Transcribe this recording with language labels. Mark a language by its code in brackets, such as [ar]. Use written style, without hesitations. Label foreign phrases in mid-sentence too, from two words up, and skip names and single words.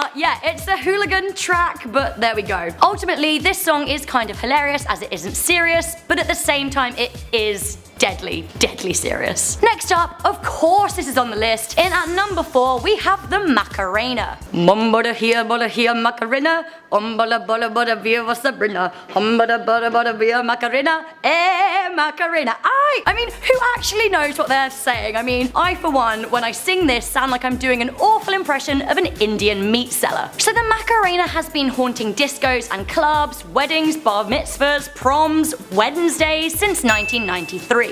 [en] Yeah, it's a hooligan track, but there we go. Ultimately, this song is kind of hilarious as it isn't serious, but at the same time it is deadly, deadly serious. Next up, of course this is on the list. In at number 4, we have the Macarena. Mumbada here, Macarena. Umbada bada bada via Sabrina. Humbada bada bada via Macarena. Macarena. I mean, who actually knows what they're saying? I mean, I for one, when I sing this, sound like I'm doing an awful impression of an Indian meat seller. So the Macarena has been haunting discos and clubs, weddings, bar mitzvahs, proms, Wednesdays since 1993.